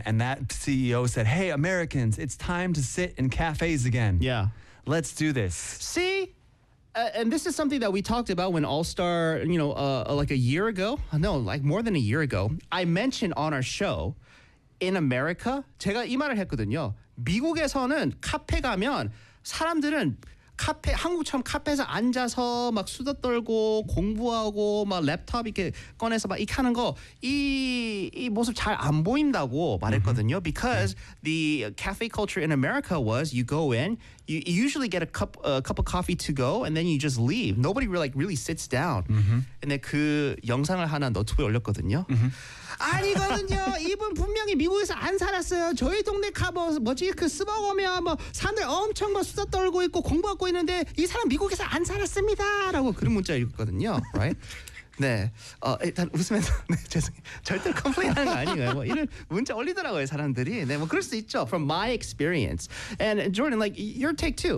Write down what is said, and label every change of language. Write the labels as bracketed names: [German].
[English] And that CEO said, hey, Americans, it's time to sit in cafes again. Yeah. Let's do this. See? And this is something that we talked about when All-Star, you know, like a year ago, no, like more than a year ago, I mentioned on our show in America, [Korean] 제가 이 말을 했거든요. 미국에서는 카페 가면 사람들은 카페 한국처럼 카페에서 앉아서 막 수다 떨고 공부하고 막 랩탑 이렇게 꺼내서 막 이렇게 하는 거 이 모습 잘 안 보인다고 말했거든요. Mm-hmm. [English] Because the cafe culture in America was you go in, you usually get a cup of coffee to go, and then you just leave. Nobody really sits down. Mm-hmm. [Korean] 근데 그 영상을 하나 노트북에 올렸거든요. Mm-hmm. 아니거든요. 이분 분명히 미국에서 안 살았어요. 저희 동네 가면 뭐지 그 스버거면 뭐 사람들 엄청 막 수다 떨고 있고 공부하고 있는데 이 사람 미국에서 안 살았습니다라고 그런 문자 읽었거든요. [English] Right? 네. [Korean] 일단 웃으면서 네, 죄송해요. 절대 컴플레인하는 거 아니에요. 뭐 이런 문자 올리더라고요 사람들이. 네, 뭐 그럴 수 있죠. [English] From my experience and Jordan, like your take too.